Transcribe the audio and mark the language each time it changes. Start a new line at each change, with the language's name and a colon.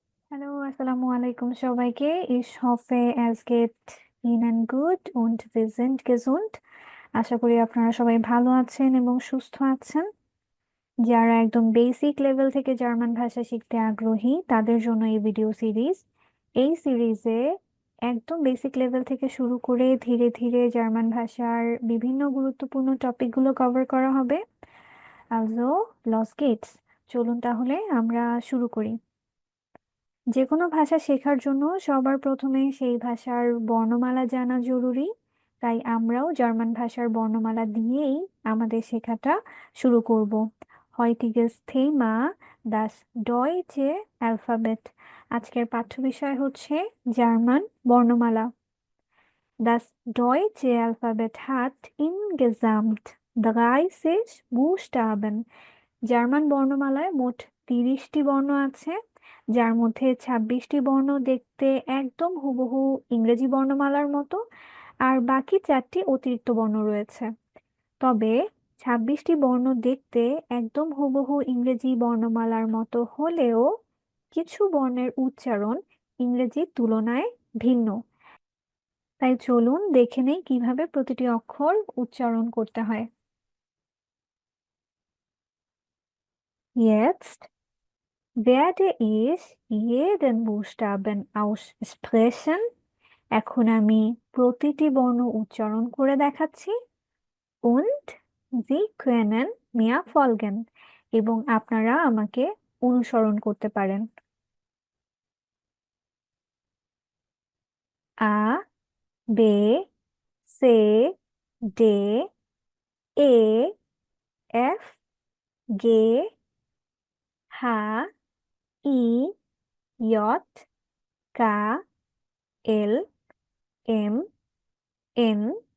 German: Hallo, Assalamu alaikum সবাইকে। Ich hoffe, es geht Ihnen gut und wir sind gesund.
Bangla: আশা করি আপনারা সবাই ভালো আছেন এবং সুস্থ আছেন। যারা একদম বেসিক লেভেল থেকে জার্মান ভাষা শিখতে আগ্রহী তাদের জন্য এই ভিডিও সিরিজ। এই সিরিজে একদম বেসিক লেভেল থেকে শুরু করে ধীরে ধীরে জার্মান ভাষার বিভিন্ন গুরুত্বপূর্ণ টপিকগুলো কভার করা হবে।
German: Also, los geht's।
Bangla: চলুন তাহলে আমরা শুরু করি। যে কোনো ভাষা শেখার জন্য সবার প্রথমে সেই ভাষার বর্ণমালা জানা জরুরি। তাই আমরাও জার্মান ভাষার বর্ণমালা দিয়েই আমাদের শেখাটা শুরু করব।
German: Heutiges Thema das deutsche Alphabet।
Bangla: আজকের পাঠ্য বিষয় হচ্ছে জার্মান বর্ণমালা।
German: Das deutsche Alphabet hat insgesamt 30 Buchstaben।
Bangla: German বর্ণমালায় মোট 30টি বর্ণ আছে, যার মধ্যে 26টি বর্ণ দেখতে একদম হুবহু ইংরেজি বর্ণমালার মতো, আর বাকি 4টি অতিরিক্ত বর্ণ রয়েছে। তবে 26টি বর্ণ দেখতে একদম হুবহু ইংরেজি বর্ণমালার মতো হলেও কিছু বর্ণের উচ্চারণ ইংরেজির তুলনায় ভিন্ন। তাই চলুন দেখে নেই কিভাবে প্রতিটি অক্ষর উচ্চারণ করতে হয়।
German: Jetzt werde ich jeden Buchstaben aussprechen।
Bangla: এখন আমি প্রতিটি বর্ণ উচ্চারণ করে দেখাচ্ছি।
German: Und Sie können mir folgen।
Bangla: এবং আপনারা আমাকে অনুসরণ করতে পারেন।
German: A, B, C, D, E, F, G, H, I, J, K, L, M, N,